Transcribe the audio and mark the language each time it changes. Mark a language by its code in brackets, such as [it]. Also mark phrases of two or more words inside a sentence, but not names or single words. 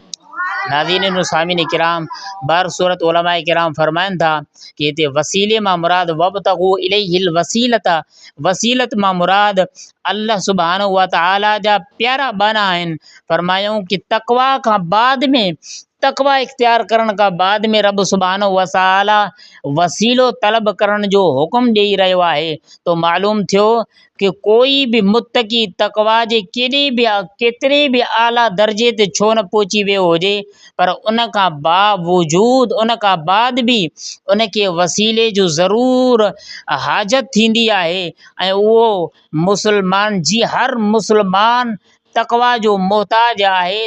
[sd] नाज़रीन सामिन किराम, बार सूरत उलमाए किराम फरमाइनि था कि हिते वसीले मां मुराद [ar] وابتغوا إليه الوسيلة, [sd] वसीलत मां मुराद अल्लाह [ar] سبحانه وتعالى [sd] जा प्यारा बाना आहिनि। फरमायूं कि तक़वा खां बाद में, तक़वा इख्तियार करण खां बाद में रब [ar] سبحانه وتعالى [sd] वसीलो तलब करण जो हुकुम ॾेई रहियो आहे। तो मालूम थियो कि कोई बि मुत्तकी तक़वा जे केतिरे बि आला दर्जे ते छो न पहुची वियो हुजे, पर उन खां बावजूद उन खां बाद बि उनखे वसीले जो ज़रूरु हाजत थींदी आहे ऐं उहो मुस्लमान जी हर मुस्लमान तक़वा जो मोहताज आहे।